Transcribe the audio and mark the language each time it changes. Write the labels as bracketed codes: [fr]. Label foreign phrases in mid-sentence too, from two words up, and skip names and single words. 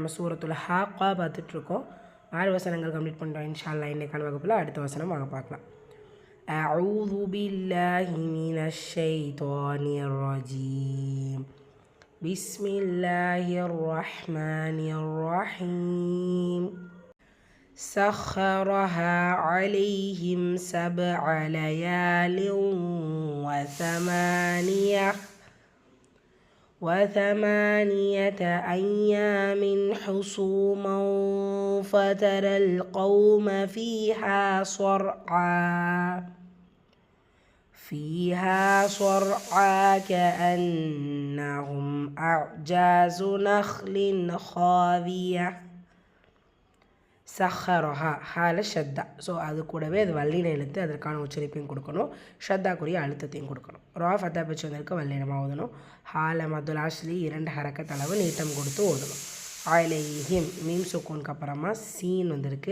[ta] நம்ம சூரத்துல் ஹாக்கா பார்த்துட்ருக்கோம். 6 வசனங்கள் கம்ப்ளீட் பண்ணுறோம் [ar] إن شاء الله. [ta] இன்றைக்கான வகுப்பில் அடுத்த வசனம் வாங்க பார்க்கலாம். [ar] أعوذ بالله من الشيطان الرجيم. بسم الله الرحمن الرحيم. سخرها عليهم 7 ليال وثمانية أيام حسوما فترى القوم فيها صرعى كأنهم أعجاز نخل خاوية. سخرها خاء شدة. [ta] ஸோ அது கூடவே அது வல்லின எழுத்து, அதற்கான உச்சரிப்பையும் கொடுக்கணும், ஷத்தாக்குரிய அழுத்தத்தையும் கொடுக்கணும். [ar] راء فتحة [ta] பச்சு வந்திருக்கு, வல்லினமாக ஓதணும். ஹால [ar] المد الأصلي [ta] 2 ஹரக்கத் அளவு நீட்டம் கொடுத்து ஓதணும். அலைஹிம் மீம் சுக்கூனுக்கு அப்புறமா சீன் வந்திருக்கு.